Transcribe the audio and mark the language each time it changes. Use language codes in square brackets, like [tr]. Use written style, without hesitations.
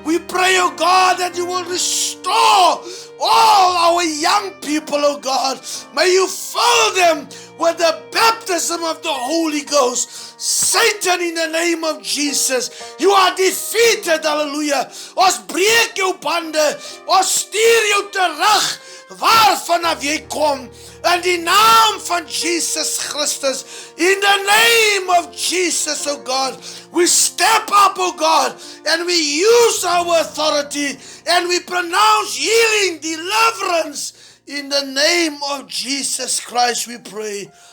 [en] We pray, oh God, that you will restore all our young people, oh God. May you fill them with the baptism of the Holy Ghost. Satan, in the name of Jesus, you are defeated, hallelujah. [af] Ons breek jou bande, ons stuur jou terug waarvanaf jy kom. In die naam van Jesus Christus, [en] in the name of Jesus, oh God, we step up, oh God, and we use our authority, and we pronounce healing, deliverance, in the name of Jesus Christ, we pray.